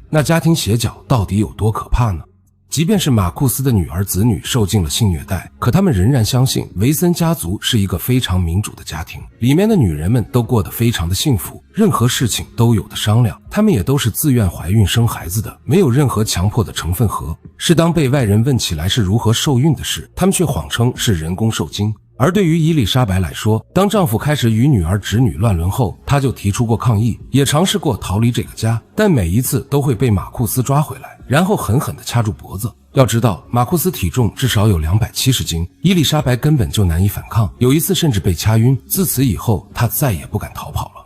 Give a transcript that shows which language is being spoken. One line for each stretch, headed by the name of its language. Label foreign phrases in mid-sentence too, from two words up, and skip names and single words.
Chinese: 那家庭邪教到底有多可怕呢？即便是马庫斯的女儿子女受尽了性虐待，可他们仍然相信維森家族是一個非常民主的家庭，裡面的女人們都過得非常的幸福，任何事情都有的商量，她們也都是自願懷孕生孩子的，没有任何強迫的成分和。是当被外人問起來是如何受孕的事，他們卻謊稱是人工受精。而對於伊麗莎白來說，當丈夫開始與女兒侄女亂倫後，她就提出過抗議，也嘗試過逃離這個家，但每一次都會被馬庫斯抓回來，然後狠狠地掐住脖子。要知道，馬庫斯體重至少有270斤，伊麗莎白根本就難以反抗，有一次甚至被掐暈，自此以後她再也不敢逃跑了。